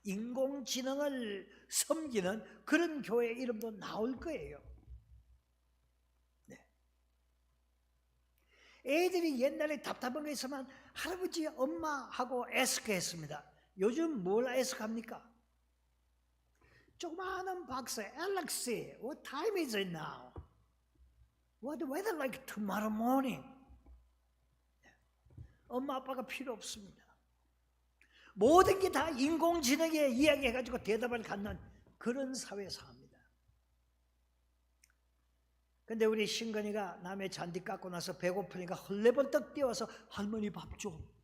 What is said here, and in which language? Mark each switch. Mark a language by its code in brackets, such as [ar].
[ko] 인공지능을 섬기는 그런 교회 이름도 나올 거예요. 네. 애들이 옛날에 답답한 거 있으면 할아버지, 엄마하고 애스크했습니다. 요즘 뭘 애스크합니까? 조그마한 박스, [en] Alexa, what time is it now? What the weather like tomorrow morning? [ko] 엄마 아빠가 필요 없습니다. 모든 게 다 인공지능에 이야기해가지고 대답을 갖는 그런 사회에서 합니다. 근데 우리 신건이가 남의 잔디 깎고 나서 배고프니까 헐레벌떡 뛰어와서 할머니 밥 줘.